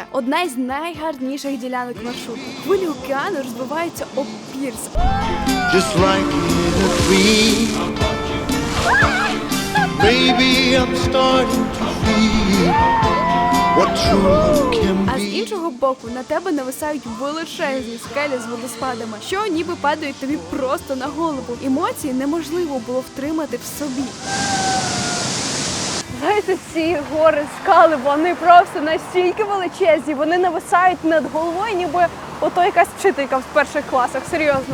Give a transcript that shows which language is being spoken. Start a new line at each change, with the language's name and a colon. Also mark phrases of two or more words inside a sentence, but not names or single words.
Ukrainian: Одна із найгарніших ділянок маршруту. Хвилі океану розбиваються об пірс.
English: Just like in a dream. Maybe I'm starting to feel what true love can
Ukrainian: А з
English: be.
Ukrainian: іншого боку, на тебе нависають величезні скелі з водоспадами, що ніби падають тобі просто на голову. Емоції неможливо було втримати в собі. Знаєте, ці гори, скали, вони просто настільки величезні, вони нависають над головою, ніби ото якась вчителька в перших класах, серйозно.